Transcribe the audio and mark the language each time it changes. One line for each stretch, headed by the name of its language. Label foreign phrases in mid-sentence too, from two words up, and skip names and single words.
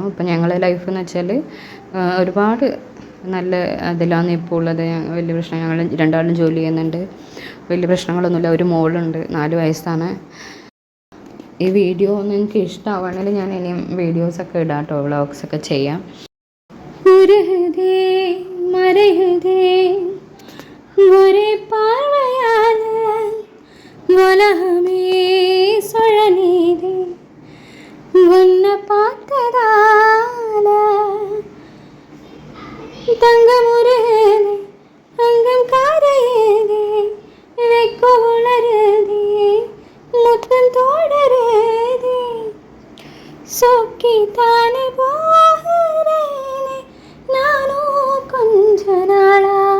Malayalam: ഇപ്പം ഞങ്ങളെ ലൈഫ് എന്ന് വെച്ചാൽ ഒരുപാട് നല്ല അതിലാണ് ഇപ്പോൾ ഉള്ളത്. വലിയ പ്രശ്നം, ഞങ്ങൾ 2 ആളും ജോലി ചെയ്യുന്നുണ്ട്, വലിയ പ്രശ്നങ്ങളൊന്നുമില്ല. ഒരു മോളുണ്ട്, 4 വയസ്സാണ്. ഈ വീഡിയോ നിങ്ങൾക്ക് ഇഷ്ടമാവുകയാണെങ്കിൽ ഞാൻ ഇനിയും വീഡിയോസൊക്കെ ഇടാം കേട്ടോ, വ്ളോഗ്സൊക്കെ ചെയ്യാം.
Tamil: ஒரே பார்வையால உலகமே சுழலுதே, உன்னை பார்த்ததால தங்கம் உருகுதே, அங்கம் காரையுதே, வெக்க உணருதே, முத்தம் தோடருதே, சொக்கி தானே போகிறேனே நானும் கொஞ்ச நாளா,